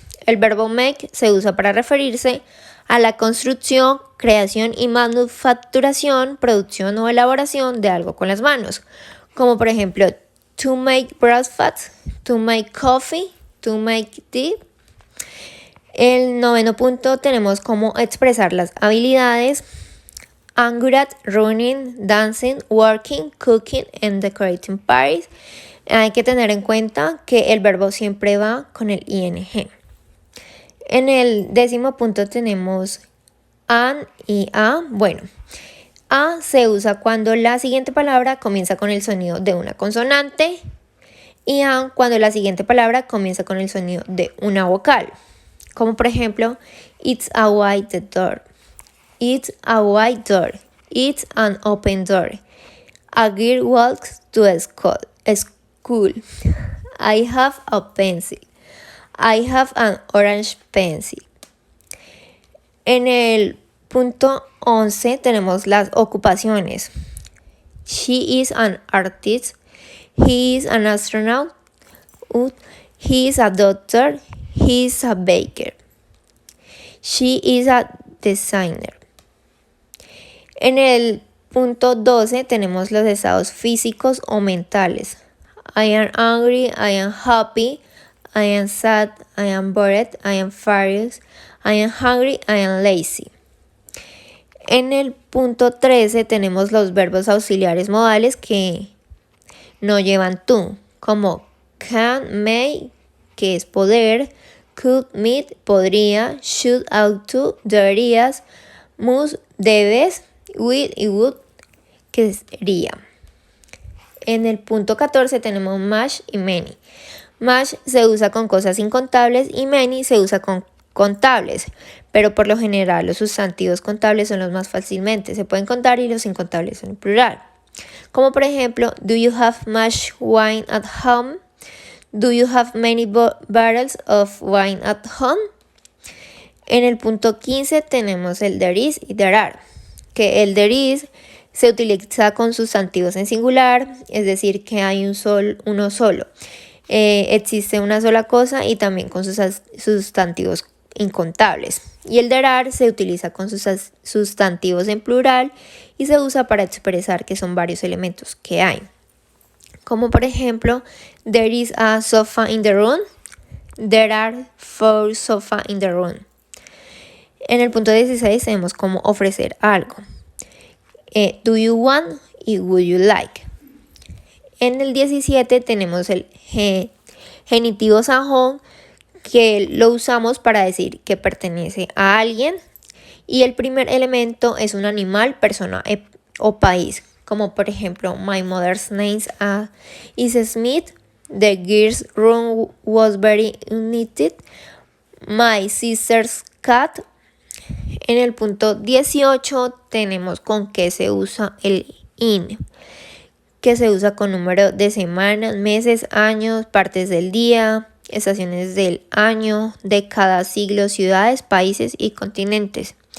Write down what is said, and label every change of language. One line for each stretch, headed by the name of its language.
Spanish: El verbo make se usa para referirse a la construcción, creación y manufacturación, producción o elaboración de algo con las manos, como por ejemplo,
English: to make breakfast, to make coffee, to make tea.
Spanish: El noveno punto tenemos cómo expresar las habilidades.
English: I'm good at running, dancing, working, cooking and decorating parties.
Spanish: Hay que tener en cuenta que el verbo siempre va con el ing. En el décimo punto tenemos an y a. Bueno, a se usa cuando la siguiente palabra comienza con el sonido de una consonante y an cuando la siguiente palabra comienza con el sonido de una vocal. Como por ejemplo,
English: it's a white door, it's a white door, it's an open door. A girl walks to school. I have a pencil. I have an orange pencil.
Spanish: En el punto 11 tenemos las ocupaciones.
English: She is an artist. He is an astronaut. He is a doctor. He is a baker. She is a designer.
Spanish: En el punto 12 tenemos los estados físicos o mentales.
English: I am angry. I am happy. I am sad, I am bored, I am furious, I am hungry, I am lazy.
Spanish: En el punto 13 tenemos los verbos auxiliares modales que no llevan to, como can, may, que es poder, could, might, podría, should, ought to, deberías, must, debes, with y would, que sería. En el punto 14 tenemos much y many. Much se usa con cosas incontables y many se usa con contables, pero por lo general los sustantivos contables son los más fácilmente se pueden contar y los incontables son en plural. Como por ejemplo,
English: do you have much wine at home? Do you have many barrels of wine at home?
Spanish: En el punto 15 tenemos el there is y there are, que el there is se utiliza con sustantivos en singular, es decir, que hay uno solo. Existe una sola cosa y también con sus sustantivos incontables. Y el there are se utiliza con sus sustantivos en plural y se usa para expresar que son varios elementos que hay. Como por ejemplo,
English: there is a sofa in the room. There are 4 sofas in the room.
Spanish: En el punto 16 tenemos cómo ofrecer algo.
English: Do you want y would you like.
Spanish: En el 17 tenemos el genitivo sajón, que lo usamos para decir que pertenece a alguien. Y el primer elemento es un animal, persona o país. Como por ejemplo,
English: my mother's name is Smith. The girl's room was very neat. My sister's cat.
Spanish: En el punto 18 tenemos con qué se usa el in, que se usa con número de semanas, meses, años, partes del día, estaciones del año, décadas, siglos, ciudades, países y continentes.